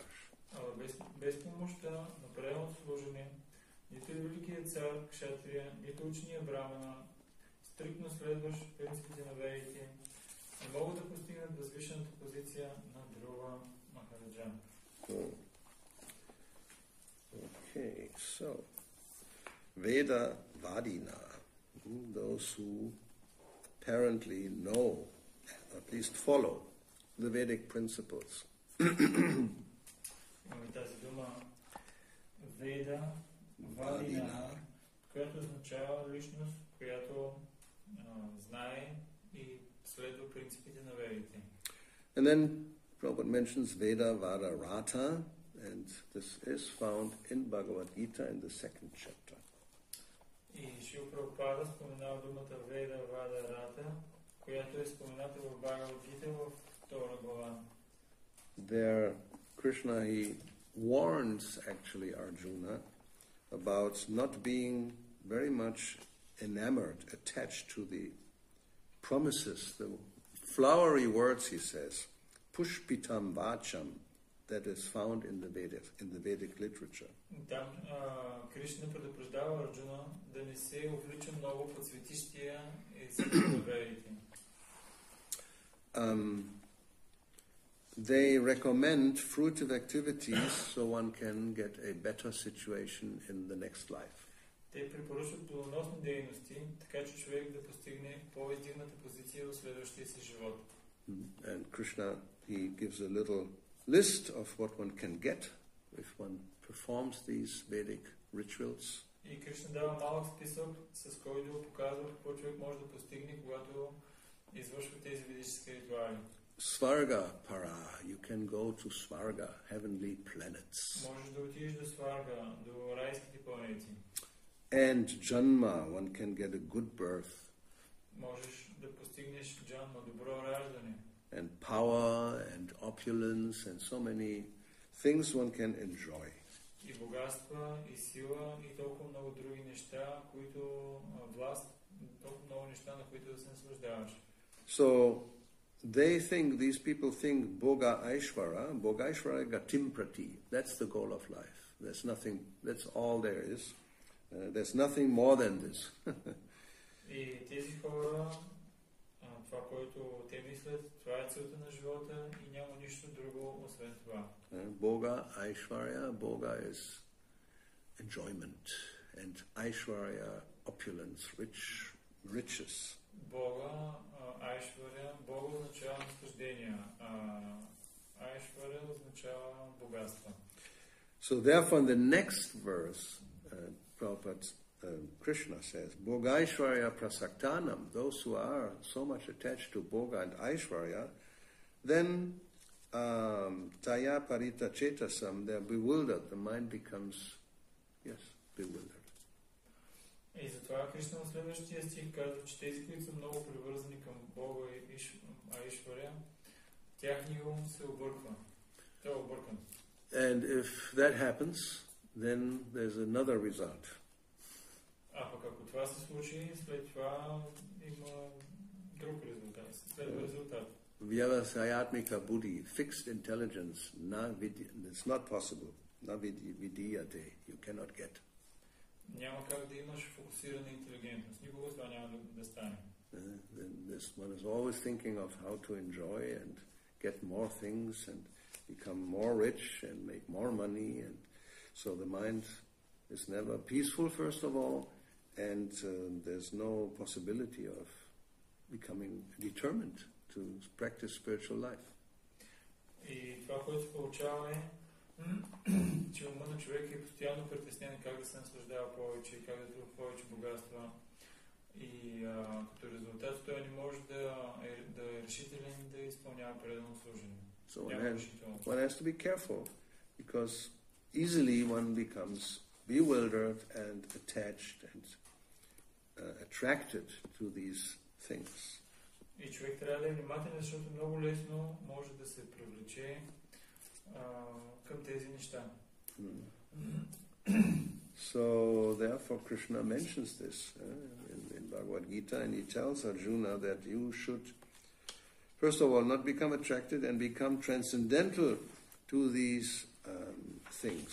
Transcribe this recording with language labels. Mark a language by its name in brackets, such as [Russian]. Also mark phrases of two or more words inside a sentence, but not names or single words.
[Bulgarian] Без помощта на правилното служение, нито великият цар, кшатрия, нито учения брамана, стриктно следващ принципите на ведите, не могат да постигнат възвишената позиция на Dhruva Махараджа. [English] Okay, so [Sanskrit] वेद वादिना, [English] those who apparently know, at least follow, the Vedic principles. [Bulgarian] Имаме тази дума [Sanskrit] वेद वादिना, [Bulgarian] която означава личност, която знае и следва принципите на ведите. [English] And then Prabhupada mentions [Sanskrit] वेद वादरत, [English] and this is found in Bhagavad Gita in the 2nd chapter. [Bulgarian] И Шрила Прабхупада споменава думата [Sanskrit] वेद वादरता, [Bulgarian] която е спомената в Бхагавад Гита във 2 глава. [English] There, Krishna, he warns actually Arjuna about not being very much enamored, attached to the promises, the flowery words, he says, [Sanskrit] पुष्पितां वाचम्, [English] that is found in the Vedic literature. [Bulgarian] Там Кришна предупреждава Арджуна да не се увлича много по цветищия език на ведите. [English] They recommend fruitive activities so one can get a better situation in the next life. [Bulgarian] Те препоръчват плодоносни дейности, така че човек да постигне по-издигната позиция в следващия си живот. [English] And Krishna, he gives a little list of what one can get if one performs these Vedic rituals. [Bulgarian] И Кришна дава малък списък, с който показва какво човек може да постигне, когато извършва тези ведически ритуали. [Sanskrit] स्वर्ग पर, [English] you can go to Svarga, heavenly planets. [Bulgarian] Можеш да отидеш до Сварга, до райските планети. [English] And Janma, one can get a good birth. [Bulgarian] Можеш да постигнеш джанма, добро раждане. [English] And power and opulence and so many things one can enjoy. [Bulgarian] И богатства, и сила, и толкова много други неща, които власт, толкова много неща, на които да се наслаждаваш. [English] So these people think [Sanskrit] भोग ऐश्वर गतिम् प्रति. [English] That's the goal of life. There's nothing, that's all there is. There's nothing more than this. [Bulgarian] И тези хора, това, което те мислят, това е целта на живота и няма нищо друго, освен това. [Sanskrit] भोग ऐश्वर्य, [English] Boga is enjoyment, and Aishvarya, opulence, riches. [Sanskrit] भोग, ऐश्वर्य, [Bulgarian] Бога означава наслаждение, Айшваря означава богатство. [English] So therefore in the next verse, Prabhupada Krishna says, [Sanskrit] भोग ऐश्वर्य प्रसक्तानाम्, [English] those who are so much attached to Boga and Aishvarya, then [Sanskrit] तया परित चेतसाम्, [English] they're bewildered, the mind becomes, bewildered. [Bulgarian] И затова Кришна в следващия стих казва, че тези, които са много привързани към Бога и Аишваря, тяхният ум се обърква. Той е объркан. [English] And if that happens, then there's another result. [Bulgarian] А пък ако това се случи, след това има друг резултат. Следва резултат. [Sanskrit] व्यवसायात्मिका बुद्धि, [English] fixed intelligence, it's not possible. [Sanskrit] न विदियते, [English] you cannot get. [Bulgarian] Няма как да имаш фокусирана интелигентност. Никога това няма да стане. [English] This one is always thinking of how to enjoy and get more things and become more rich and make more money, and so the mind is never peaceful, first of all, and there's no possibility of becoming determined to practice spiritual life. [Bulgarian] И това, което се получава е, че ума на човек е постоянно притеснен как да се наслаждава повече, как да трупа повече богатства И като резултат той не може да е решителен да изпълнява предано служение. [English] So one has to be careful, because easily one becomes bewildered and attached and attracted to these things. [Bulgarian] И човек трябва да е внимателен, защото много лесно може да се привлече към тези неща. [English] So therefore Krishna mentions this in Bhagavad Gita, and he tells Arjuna that you should first of all not become attracted and become transcendental to these things.